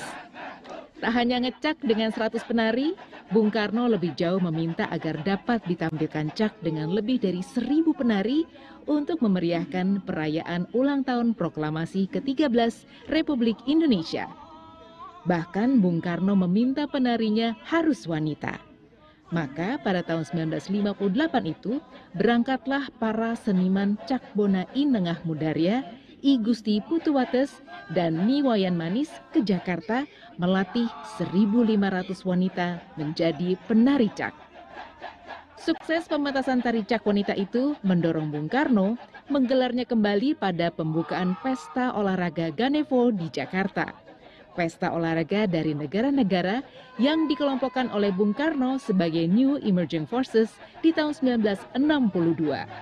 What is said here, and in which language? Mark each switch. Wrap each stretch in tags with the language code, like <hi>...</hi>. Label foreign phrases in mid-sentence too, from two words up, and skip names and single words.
<id>Tak hanya ngecak dengan 100 penari, Bung Karno lebih jauh meminta agar dapat ditampilkan cak dengan lebih dari 1.000 penari untuk memeriahkan perayaan ulang tahun proklamasi ke-13 Republik Indonesia. Bahkan Bung Karno meminta penarinya harus wanita. Maka pada tahun 1958 itu berangkatlah para seniman Cakbona I Nengah Mudarya, I Gusti Putuwates, dan Ni Wayan Manis ke Jakarta melatih 1.500 wanita menjadi penari cak. Sukses pementasan tari cak wanita itu mendorong Bung Karno menggelarnya kembali pada pembukaan Pesta Olahraga Ganevo di Jakarta. Pesta olahraga dari negara-negara yang dikelompokkan oleh Bung Karno sebagai New Emerging Forces di tahun 1962.</id>